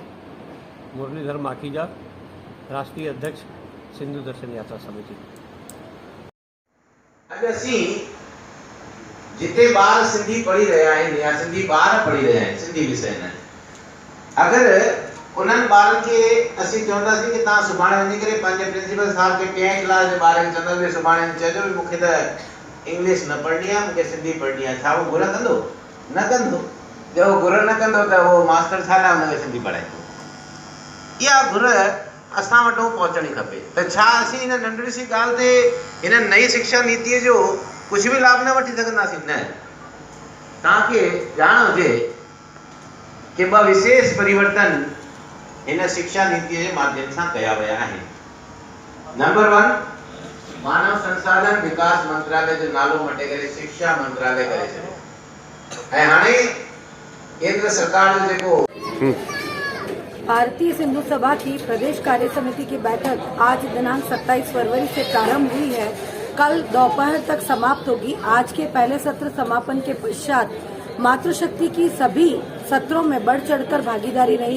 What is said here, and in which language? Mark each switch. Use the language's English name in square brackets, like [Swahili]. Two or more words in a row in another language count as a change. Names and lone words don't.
[Hindi] मुरलीधर माखीजा, राष्ट्रीय अध्यक्ष सिंधु दर्शन यात्रा समिति। [Sindhi] अज असी जिते बार सिंधी पढ़ी रहा है या सिंधी बार पढ़ी रहा है सिंधी विषय में, अगर उन्हनि ॿारनि खे असीं चवंदासीं कि तव्हां सुभाणे वञी करे पंहिंजे प्रिंसिपल साहब खे 10 क्लास जे ॿार खे चवंदो कि सुभाणे चइजो कि मूंखे त इंग्लिश न पढ़णी आहे, मूंखे सिंधी पढ़णी आहे, छा उहो घुर कंदो? न कंदो। [Hindi] जब वो [Sindhi] घुर न कंदो त उहो मास्टर छा लाइ हुनखे सिंधी पढ़ाईंदो? इहा घुर असां वटि पहुचणी खपे। त छा असीं हिन नंढड़ी सी ॻाल्हि ते हिन नई शिक्षा नीतिअ जो कुझु बि लाभ न वठी सघंदासीं? न। तव्हांखे ॼाण हुजे कि 2 विशेष परिवर्तन इन [Hindi] शिक्षा नीति के माध्यम से [Sindhi] कया वया है। नंबर 1, मानव संसाधन विकास मंत्रालय जो नालो मटे करे शिक्षा मंत्रालय करे छे। हाणे केंद्र सरकार जो जेको [Hindi] भारतीय सिंधु सभा की प्रदेश कार्य समिति की बैठक आज दिनांक 27 फरवरी से प्रारंभ हुई है। कल दोपहर तक समाप्त होगी। आज के पहले सत्र समापन के पश्चात मातृशक्ति की सभी सत्रों में बढ़ चढ़कर भागीदारी रही।